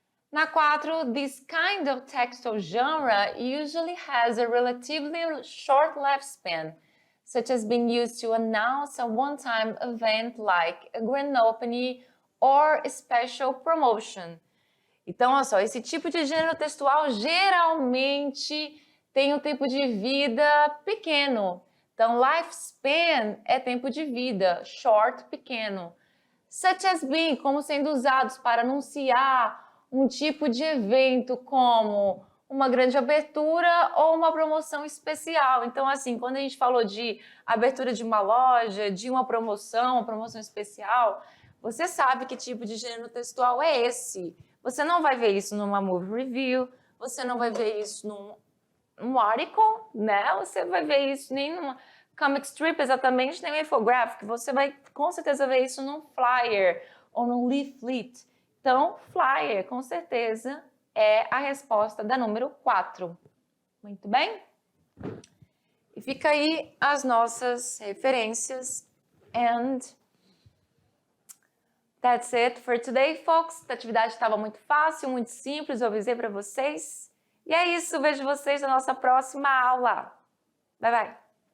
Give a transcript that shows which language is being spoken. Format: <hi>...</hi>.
<en>Na 4, this kind of textual genre usually has a relatively short lifespan, such as being used to announce a one-time event like a grand opening or a special promotion.</en> <pt>Então, olha só, esse tipo de gênero textual geralmente tem um tempo de vida pequeno. Então, lifespan é tempo de vida, short, pequeno.</pt> <en>Such as being,</en> <pt>como sendo usados para anunciar um tipo de evento como uma grande abertura ou uma promoção especial. Então, assim, quando a gente falou de abertura de uma loja, de uma promoção especial, você sabe que tipo de gênero textual é esse. Você não vai ver isso numa movie review, você não vai ver isso num article, né? Você vai ver isso nem numa comic strip, exatamente, nem um infographic. Você vai com certeza ver isso num flyer ou num leaflet. Então, flyer, com certeza, é a resposta da número 4. Muito bem? E fica aí as nossas referências.</pt> <en>And that's it for today, folks.</en> <pt>A atividade estava muito fácil, muito simples, eu avisei para vocês. E é isso, vejo vocês na nossa próxima aula. Bye, bye!</pt>